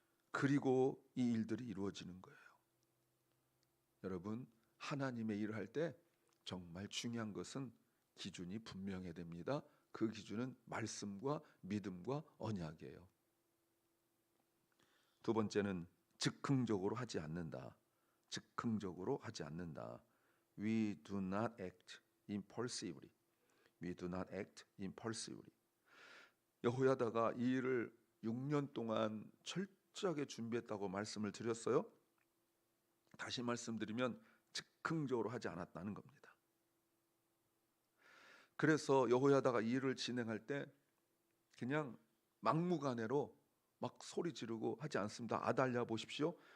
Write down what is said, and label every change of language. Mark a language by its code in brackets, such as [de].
[ko] 그리고 이 일들이 이루어지는 거예요. 여러분 하나님의 일을 할 때 정말 중요한 것은 기준이 분명해야 됩니다. 그 기준은 말씀과 믿음과 언약이에요. 두 번째는 즉흥적으로 하지 않는다. 즉흥적으로 하지 않는다. [en] We do not act impulsively. We do not act impulsively. [ko] 여호야다가 이 일을 6년 동안 철저하게 준비했다고 말씀을 드렸어요. 다시 말씀드리면 즉흥적으로 하지 않았다는 겁니다. 그래서 여호야다가 이 일을 진행할 때 그냥 막무가내로 막 소리 지르고 하지 않습니다. 아달랴 보십시오.